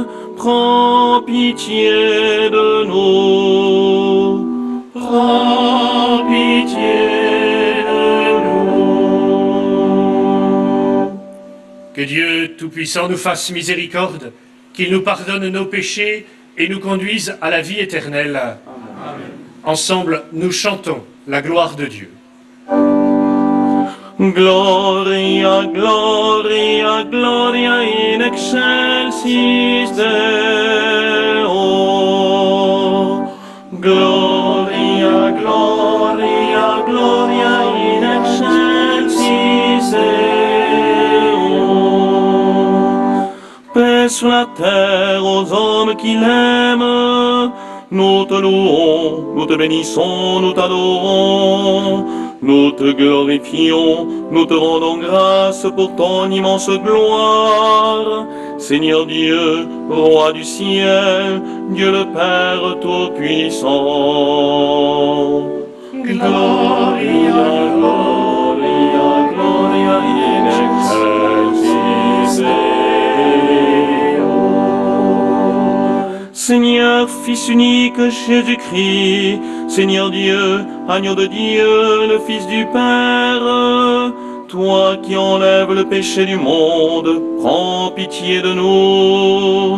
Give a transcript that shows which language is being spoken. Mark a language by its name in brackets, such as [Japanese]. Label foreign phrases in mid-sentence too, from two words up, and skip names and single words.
[French] Prends pitié de nous, prends pitié de nous. Que Dieu Tout-Puissant nous fasse miséricorde, qu'il nous pardonne nos péchés et nous conduise à la vie éternelle. Amen. Ensemble, nous chantons la gloire de Dieu. [Latin] Gloria, gloria, gloria in excelsis Deo. Gloria, gloria, gloria in excelsis Deo. [French] Paix sur la terre aux hommes qui l'aiment. Nous te louons, nous te bénissons, nous t'adorons. Nous te glorifions, nous te rendons grâce pour ton immense gloire. Seigneur Dieu, Roi du ciel, Dieu le Père Tout-Puissant. [Latin] Gloria, gloria, gloria in excelsis Deo. [French] Seigneur, Fils unique Jésus-Christ, Seigneur Dieu, Agneau de Dieu, le Fils du Père, toi qui enlèves le péché du monde, prends pitié de nous.